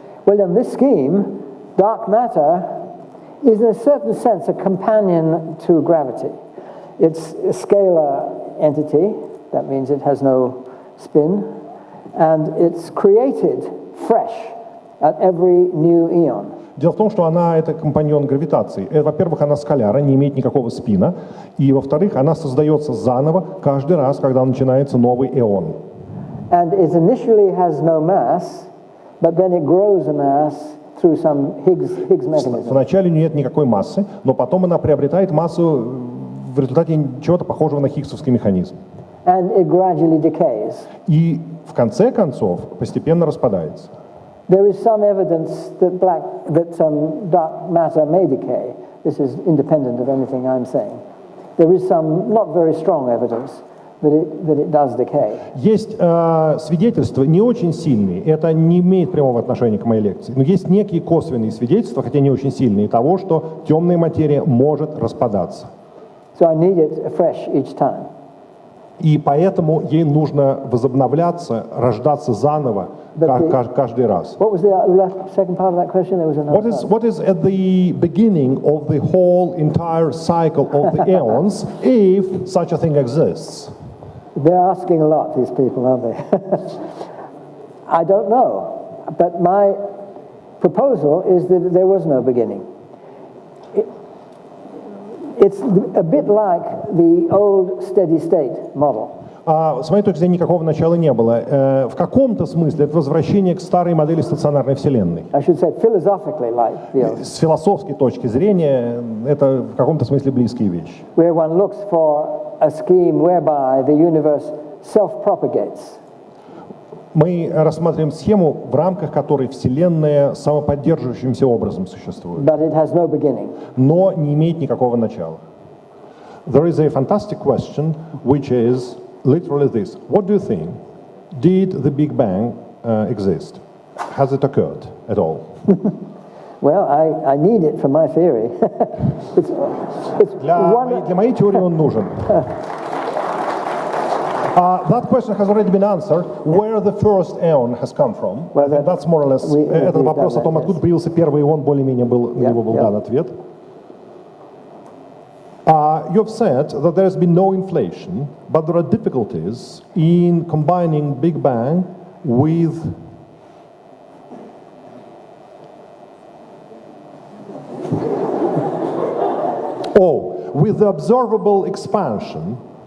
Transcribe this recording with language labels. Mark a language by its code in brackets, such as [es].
[en] Well, in this scheme, dark matter is in a certain sense a companion to gravity. It's a scalar entity, that means it has no spin, and it's created fresh at every new eon. [ru] Дело в том, что она это компаньон гравитации. Во-первых, она скаляра, не имеет никакого спина. И, во-вторых, она создается заново каждый раз, когда начинается новый эон. [en] And it initially has no mass, but then it grows a mass through some Higgs mechanism. [ru] Вначале у нее нет никакой массы, но потом она приобретает массу в результате чего-то похожего на хиггсовский механизм. [en] And it gradually decays. [ru] И в конце концов постепенно распадается. [en] There is some evidence that dark matter may decay. This is independent of anything I'm saying. There is some not very strong evidence that it does decay. [ru] Есть свидетельства не очень сильные, это не имеет прямого отношения к моей лекции, но есть некие косвенные свидетельства, хотя не очень сильные, того, что темная материя может распадаться. [en] So I need it fresh each time. [ru] И поэтому ей нужно возобновляться, рождаться заново каждый раз. [en] What was the second part of that question? There was another part. What is at the beginning of the whole entire cycle of the eons, if such a thing exists? They're asking a lot, these people, aren't they? I don't know, but my proposal is that there was no beginning. It's a bit like the old steady state model. [ru] С моей точки зрения, никакого начала не было. В каком-то смысле это возвращение к старой модели стационарной Вселенной. [en] I should say philosophically like the old, [ru] С философской точки зрения это в каком-то смысле близкие вещи. [en] where one looks for a scheme whereby the universe self-propagates. [ru] Мы рассматриваем схему, в рамках которой Вселенная самоподдерживающимся образом существует, [en] But it has no beginning. [ru] но не имеет никакого начала. [en] There is a fantastic question, which is literally this: what do you think? Did the Big Bang exist? Has it occurred at all? Well, I need it for my theory. it's [ru] Для [en] one. [ru] моей теории он нужен. [en] That question has already been answered. Where the first aeon has come from? Well, That's more or less. [ru] Этот вопрос о том, откуда появился первый ион, более-менее на него был дан ответ. [en] You've said that there has been no inflation, but there are difficulties in combining Big Bang with with the observable expansion.